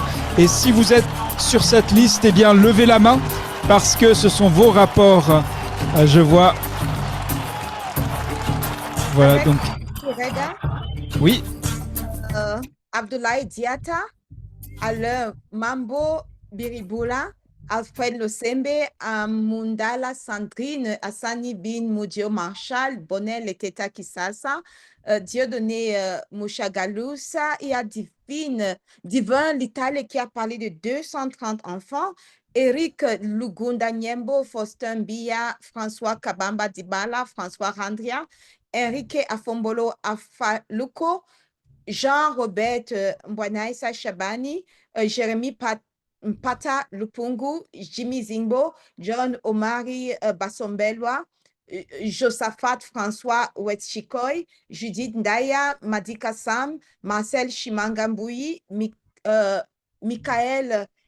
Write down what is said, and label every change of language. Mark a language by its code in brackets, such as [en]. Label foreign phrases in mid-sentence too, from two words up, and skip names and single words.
[fr] Et si vous êtes sur cette liste, eh bien levez la main parce que ce sont vos rapports. Je vois. Voilà donc. Oui. Abdoulaye Diatta, Alain Mambo Biribula, Alfred Losembe, Mundala Sandrine, Hassani Bin Moudio Marshall, Bonnet Leteta Kisasa, Dieudonné Mouchagalousa, il y a Divin Litale qui a parlé de 230 enfants, Eric Lugunda Nyembo, Faustin Bia, François Kabamba Dibala, François Randria, Enrique Afombolo Afaluko, Jean-Robert Mbwanaisa Shabani, Jérémy Mpata Lupungu, Jimmy Zingbo, John Omari Basombelwa, Josaphat François Wetchikoy, Judith Ndaya, Madika Sam, Marcel Chimangambouyi, Michael